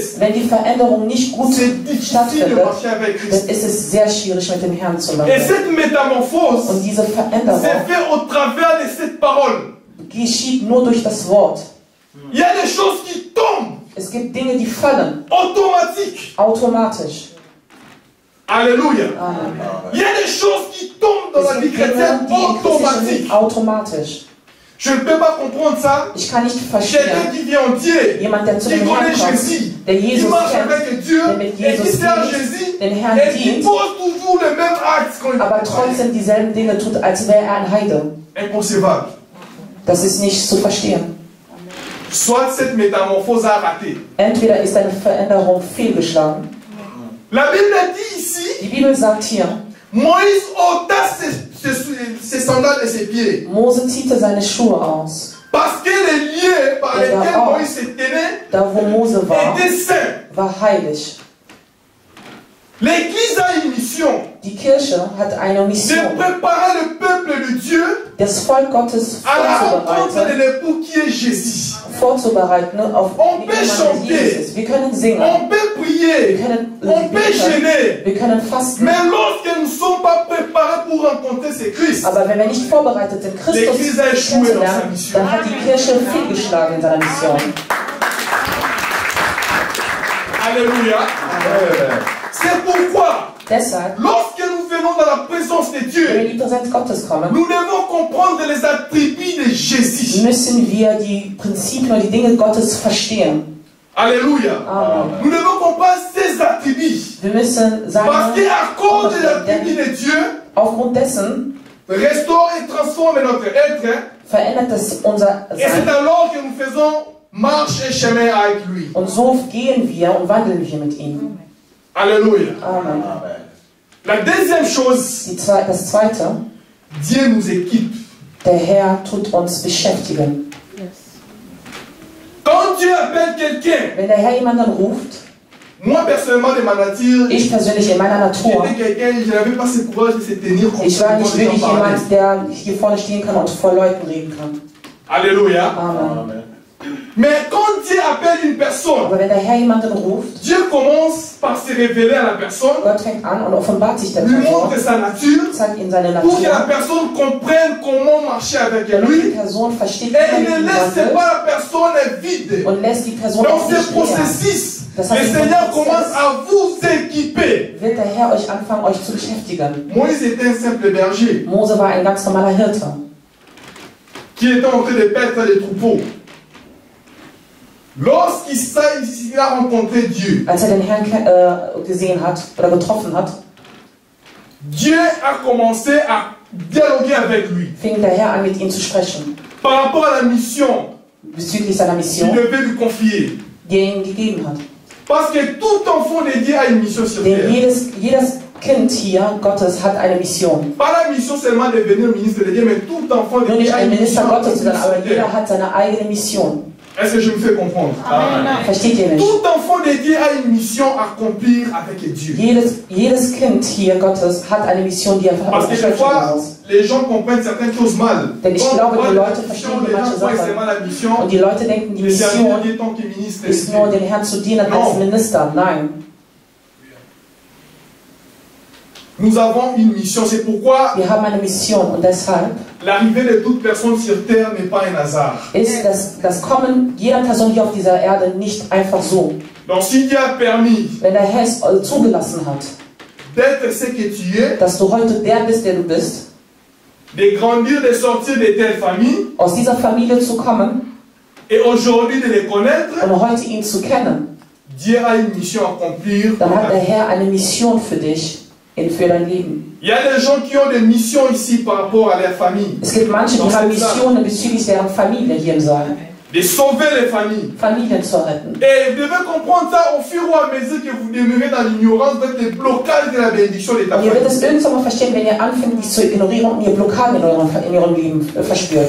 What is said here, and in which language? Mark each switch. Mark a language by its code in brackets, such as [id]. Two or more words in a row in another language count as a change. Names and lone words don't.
[de] Wenn die Veränderung nicht gut [fr] c'est difficile de [de] stattfindet, [fr] marcher avec [de] dann [fr] Christ. [de] ist es sehr schwierig, mit dem Herrn zu [fr] Et [de] wandeln. [fr] cette métamorphose [de] Und diese Veränderung [fr] c'est fait au travers de cette parole. [de] geschieht nur durch das Wort. [fr] Il y a des choses qui tombent [de] Es gibt Dinge, die fallen [fr] automatiques. [de] automatisch. [fr] Alléluia. Amen. Il y a des choses qui tombent dans [de] Es [fr] la vie [de] gibt Dinge, [fr] chrétienne [de] die im Christlichen [fr] automatiques. [de] sind automatisch. [fr] Je ne peux pas comprendre ça. [de] Ich kann nicht [fr] Quelqu'un [de] verstehen, [fr] qui vient en Dieu, [de] jemand, der zu [fr] qui [de] dem [fr] connaît [de] Herrn kommt, [fr] Jésus, [de] der [fr] qui [de] Jesus [fr] marche [de] kennt, [fr] avec Dieu [de] der mit [fr] et qui [de] Jesus [fr] sert [de] dient, [fr] Jésus [de] den Herrn [fr] et qui [de] dient, [fr] pose toujours le même acte quand il [de] aber trotzdem dieselben Dinge tut, als wäre er ein Heide. [fr] Inconcevable. [de] Das ist nicht zu verstehen. [fr] Soit cette métamorphose a raté. [de] Entweder ist eine Veränderung fehlgeschlagen. [fr] La Bible dit ici, [de] Die Bibel sagt hier, [fr] Moïse ôta ses sandales et ses pieds. [de] Mose ziehte seine Schuhe aus. [fr] Parce que les lieux par lesquels Moïse se tenait [de] Da wo Mose war, [fr] étaient saints. [de] war heilig. [fr] L'Église a une mission [de] Die Kirche hat eine [fr] de [de] Mission, [fr] préparer le peuple de Dieu [de] das Volk Gottes [fr] à la rencontre de [de] vorzubereiten, [fr] l'époux qui est Jésus. [de] auf [fr] On [de] die [fr] peut [de] Jemand [fr] chanter. [de] Jesus ist. Wir können singen, [fr] On peut [de] wir [fr] prier, [de] können [fr] on peut [de] beten, [fr] gêner. [de] wir können fasten. [fr] Mais lorsque nous ne sommes pas préparés pour rencontrer ce Christ, [de] Aber wenn wir nicht vorbereitet sind, Christus [fr] L'Église a échoué dans sa [de] kennenzulernen, [fr] mission. [de] dann hat die Kirche fehlgeschlagen in seiner Mission. [fr] Alléluia. C'est pourquoi, [de] Deshalb, [fr] lorsque nous venons dans la présence de [de] wenn wir [fr] Dieu, [de] in die Präsenz Gottes kommen, [fr] nous devons comprendre les attributs de Jésus. [de] müssen wir die Prinzipien und die Dinge Gottes verstehen. [fr] Alléluia. Amen. Nous devons comprendre ses attributs. [de] Wir müssen sagen, [fr] Parce qu'à cause des attributs de Dieu, [de] aufgrund dessen [fr] restaure et transforme notre être. [de] verändert es unser [fr] Et c'est [de] Sein. [fr] alors que nous faisons marche et chemin avec lui. [de] Und so gehen wir und wandeln wir mit ihm. [fr] Alléluia. Amen. La deuxième chose, [de] Das Zweite, [fr] Dieu nous équipe. [de] der Herr tut uns beschäftigen. [fr] Quand Dieu appelle quelqu'un, [de] Wenn der Herr jemanden ruft, [fr] moi personnellement de ma nature, [de] ich persönlich in meiner Natur, [fr] j'étais quelqu'un, je n'avais pas ce courage de se tenir comme [de] ich [fr] ça. [de] war [fr] devant [de] nicht [fr] les gens [de] wirklich [fr] parler. [de] jemand, der hier vorne stehen kann und vor Leuten reden kann. [fr] Alléluia. Amen. Mais quand Dieu appelle une personne, [de] Aber wenn der Herr jemanden ruft, [fr] Dieu commence par se révéler à la personne, [de] Gott fängt an und offenbart sich der [fr] lui [de] Person, [fr] montre sa nature, [de] zeigt ihm seine [fr] pour que la [de] Natur, [fr] personne comprenne comment marcher avec [de] damit die [fr] lui. [de] Person versteht, [fr] Et il [de] wie [fr] ne [de] man [fr] laisse [de] wandelt, [fr] pas la personne vide. [de] und lässt die Person [fr] Dans [de] auf [fr] ce [de] sich leer. [fr] processus, [de] Das [fr] le [de] heißt, [fr] Seigneur commence à vous équiper. [de] wird der Herr euch anfangen, euch zu beschäftigen. [fr] Moïse était un simple berger [de] Mose war ein ganz normaler Hirte, [fr] qui était en train de paître les troupeaux. Lorsqu'il a rencontré Dieu, [de] als den Herrn gesehen hat oder getroffen hat, [fr] Dieu a commencé à dialoguer avec lui [de] fing der Herr an, mit ihm zu sprechen, [fr] par rapport à la mission [de] bezüglich seiner [fr] qu'il [de] Mission, [fr] devait lui confier. [de] die er ihm gegeben hat. [fr] Parce que tout enfant de Dieu a une mission sur [de] Denn [fr] terre. [de] jedes Kind hier Gottes hat eine Mission. [fr] Pas la mission seulement de devenir ministre de Dieu, mais tout enfant de [de] Nur [fr] Dieu [de] nicht [fr] a [de] ein [fr] une [de] Minister [fr] mission [de] Gottes, sondern aber [fr] sur [de] jeder [fr] terre. [de] hat seine eigene Mission. [fr] Est-ce que je me fais comprendre? [de] Versteht ihr nicht? [fr] Tout enfant de Dieu a une mission à accomplir avec Dieu. [de] Jedes Kind hier Gottes hat eine Mission, die er [fr] Parce que des fois, les gens comprennent certaines choses mal. [de] Denn ich [fr] Quand [de] glaube, [fr] on voit [de] die [fr] la [de] Leute [fr] mission, [de] verstehen [fr] les gens [de] manche [fr] croient [de] Sachen. [fr] seulement la mission. [de] Und die Leute denken, die [fr] Le servir [de] Mission [fr] Dieu tant que ministre de [de] ist [fr] Dieu. [de] nur, den Herrn zu dienen als Minister. Nein. [fr] Nous avons une mission, c'est pourquoi [de] Wir haben eine Mission und deshalb [fr] l'arrivée de toute personne sur terre n'est pas un hasard. [de] ist das Kommen jeder Person hier auf dieser Erde nicht einfach so. [fr] Donc si Dieu a permis [de] Wenn der Herr es zugelassen hat, [fr] d'être ce que tu es, [de] dass du heute der bist, der du bist, [fr] de grandir, de sortir de telle famille, [de] aus dieser Familie zu kommen [fr] et aujourd'hui de les connaître, [de] und heute ihn zu kennen, [fr] Dieu a une mission à accomplir. [de] dann hat der Herr eine Mission für dich, für dein Leben. [fr] Il y a des gens qui ont des missions ici par rapport à leur famille. [de] Es gibt manche, die haben Missionen bezüglich deren Familie hier im Saal. [fr] De sauver les familles. [de] Familien zu retten. [fr] Et vous devez comprendre ça au fur et à mesure que vous demeurez dans l'ignorance, vous êtes les blocages de la bénédiction de ta [de] Und ihr [fr] famille. [de] werdet es irgendwann mal verstehen, wenn ihr anfängt, dies zu ignorieren und ihr Blockaden in eurem Leben verspürt.